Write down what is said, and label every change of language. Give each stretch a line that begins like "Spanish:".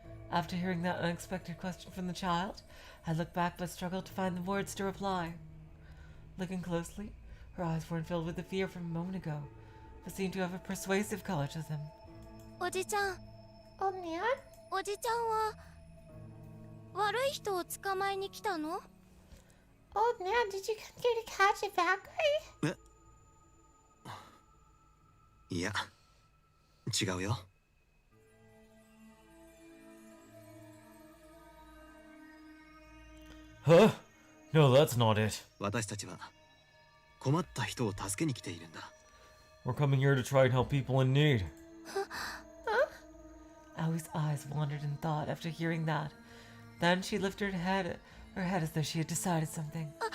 English: After hearing that unexpected question from the child, I looked back but struggled to find the words to reply. Looking closely, her eyes weren't filled with the fear from a moment ago, but seemed to have a persuasive color to them.
Japanese: おじちゃん、
English: Old man?
Japanese: おじちゃんは悪い人を捕まえに来たの？
English: Old man, did you come here to catch a bad guy?
Japanese: いや、違うよ。
English: Huh? No, that's not it.
Japanese: 私たちは困った人を助けに来ているんだ。
English: We're coming here to try and help people in need. Aoi's eyes wandered in thought after hearing that. Then she lifted her head as though she had decided something.